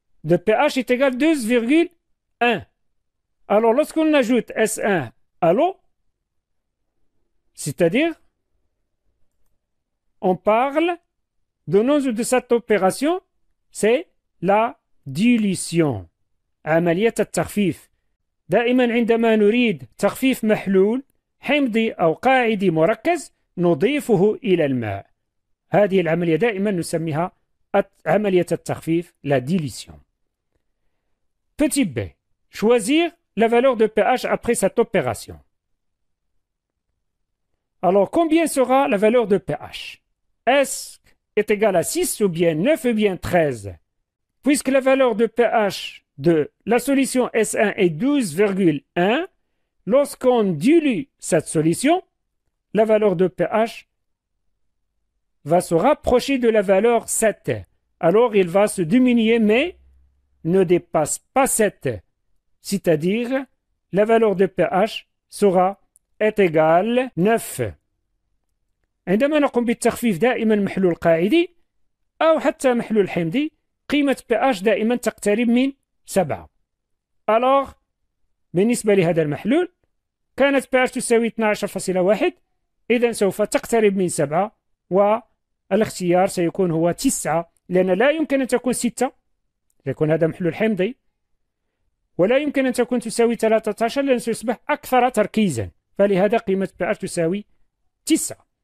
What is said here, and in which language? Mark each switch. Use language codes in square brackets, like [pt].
[fr] De pH est égal à 2,1. Alors, lorsqu'on ajoute S1 à l'eau, c'est-à-dire, on parle de nom de cette opération, c'est la dilution. [ar] عملية التخفيف. دائما عندما نريد تخفيف محلول حمضي أو قاعدي مركز نضيفه إلى الماء. هذه العملية دائما نسميها عملية التخفيف, [fr] la dilution. Petit b. Choisir la valeur de pH après cette opération. Alors, combien sera la valeur de pH? Est-ce est égal à 6 ou bien 9 ou bien 13? Puisque la valeur de pH de la solution S1 est 12,1, lorsqu'on dilue cette solution, la valeur de pH va se rapprocher de la valeur 7. Alors, il va se diminuer, mais ne dépasse pas 7. C'est-à-dire, la valeur de pH est égale 9. [ar] عندما نقوم بالتخفيف دائما محلول قاعدي أو حتى محلول حمضي قيمة pH دائما تقترب من 7. alors بالنسبة لهذا المحلول كانت pH تساوي 12.1 إذا سوف تقترب من 7 والاختيار سيكون هو 9 لأن لا يمكن أن تكون 6 يكون هذا محلول حمضي ولا يمكن أن تكون تساوي 13 لأن سيصبح أكثر تركيزا فلهذا قيمة pH تساوي 9.